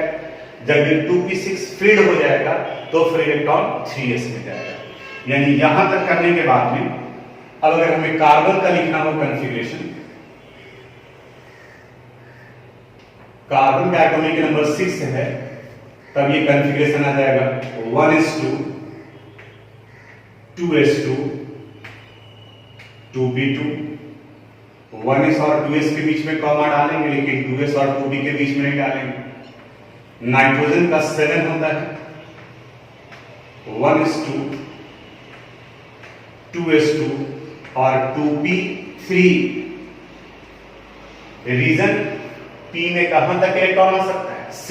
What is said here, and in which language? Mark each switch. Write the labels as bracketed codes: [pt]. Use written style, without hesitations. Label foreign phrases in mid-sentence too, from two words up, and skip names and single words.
[hi] जब ये 2p6 फिल्ड हो जाएगा तो फिर इलेक्ट्रॉन 3s में जाएगा। यानी यहां तक करने के बाद में अब अगर हमें कार्बन का लिखना हो कॉन्फ़िगरेशन, कार्बन का [en] atomic number [hi] 6 है, तब ये कॉन्फ़िगरेशन आ जाएगा 1s2, 2s2, 2p2। 1s और 2s के बीच में कॉमा डालेंगे, लेकिन 2s और 2p के बीच में नहीं डालेंगे। नाइट्रोजन का 7 होता है, 1s2, 2s2 और 2p3। रीजन, p में कहां तक इलेक्ट्रॉन आ सकता है?